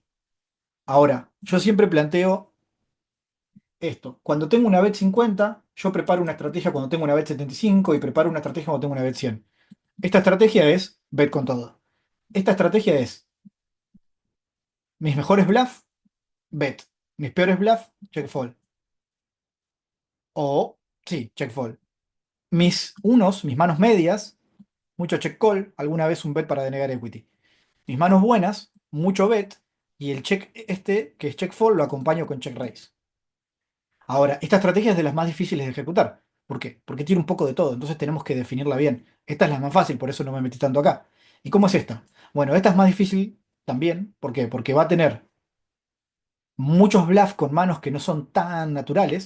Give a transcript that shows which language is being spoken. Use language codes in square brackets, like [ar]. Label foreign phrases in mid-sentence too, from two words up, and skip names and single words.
[es] Ahora, yo siempre planteo esto. Cuando tengo una bet 50, yo preparo una estrategia cuando tengo una bet 75 y preparo una estrategia cuando tengo una bet 100. Esta estrategia es bet con todo. Esta estrategia es mis mejores bluff, bet. Mis peores bluff, [en] check fold. [es] O, sí, [en] check fold. [es] Mis unos, mis manos medias, mucho [en] check call, [es] alguna vez un bet para denegar equity. Mis manos buenas, mucho bet, y el check este, que es [en] check fold, [es] lo acompaño con [en] check raise. [es] Ahora, esta estrategia es de las más difíciles de ejecutar. ¿Por qué? Porque tiene un poco de todo, entonces tenemos que definirla bien. Esta es la más fácil, por eso no me metí tanto acá. ¿Y cómo es esta? Bueno, esta es más difícil también. ¿Por qué? Porque va a tener muchos bluffs con manos que no son tan naturales.